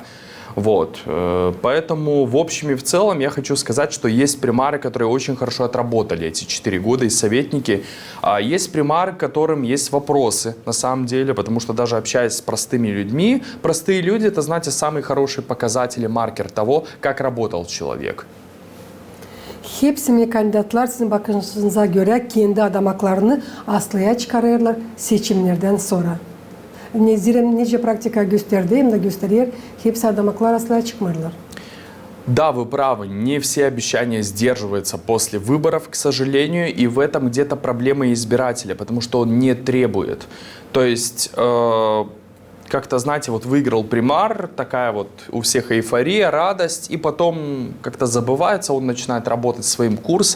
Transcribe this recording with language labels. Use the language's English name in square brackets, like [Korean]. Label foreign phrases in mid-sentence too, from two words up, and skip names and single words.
[Russian] Вот, поэтому в общем и в целом я хочу сказать, что есть примары, которые очень хорошо отработали эти 4 года и советники. А есть примары, к которым есть вопросы на самом деле, потому что даже общаясь с простыми людьми, простые люди это, знаете, самый хороший показатель и marker того, как работал человек. [Gagauz] Hepsi mi kandidatlar sizin bakışınıza göre kendi adamaklarını aslaya çıkarırlar seçimlerden sonra? Zira nice praktika gösterdi hem de gösterir, hepsi adamaklar aslaya çıkmırlar. [Russian] Да, вы правы, не все обещания сдерживаются после выборов, к сожалению, и в этом где-то проблема избирателя, потому что он не требует. То есть, как-то, знаете, вот выиграл примар, такая вот у всех эйфория, радость, и потом как-то забывается, он начинает работать своим курсом.